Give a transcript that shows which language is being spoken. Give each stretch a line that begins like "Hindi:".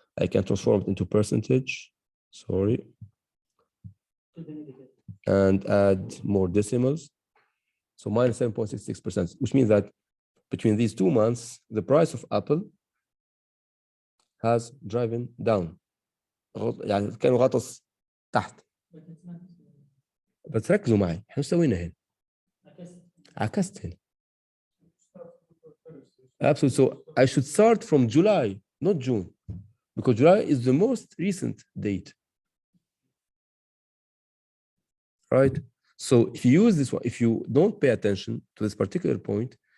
English: I can transform it into percentage, sorry, and add more decimals. So minus 7.66%, which means that between these 2 months, the price of Apple has driven down.
Arabic: يعني كانوا غطس تحت. بس ركزوا معي، احنا سوينا هنا. عكست هنا.
English: Absolutely. So I should start from July, not June, because July is the most recent date. Right? So if you use this one, if you don't pay attention to this particular point,